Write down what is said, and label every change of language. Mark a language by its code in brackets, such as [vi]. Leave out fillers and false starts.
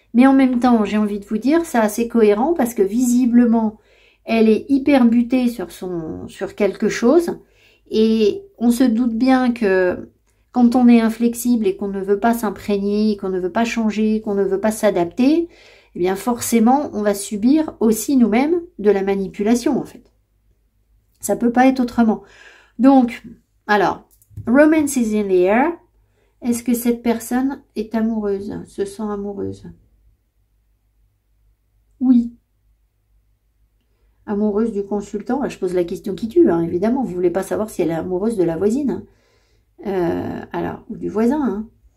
[fr] Mais en même temps, j'ai envie de vous dire, c'est assez cohérent parce que visiblement, elle est hyper butée sur quelque chose. Et on se doute bien que quand on est inflexible et qu'on ne veut pas s'imprégner, qu'on ne veut pas changer, qu'on ne veut pas s'adapter, eh bien forcément, on va subir aussi nous-mêmes de la manipulation, en fait. Ça peut pas être autrement. [en] Donc, alors, romance is in the air. [fr] Est-ce que cette personne est amoureuse, se sent amoureuse? Oui. Amoureuse du consultant, là, je pose la question qui tue, hein, évidemment. Vous ne voulez pas savoir si elle est amoureuse de la voisine. Alors, ou du voisin. Hein.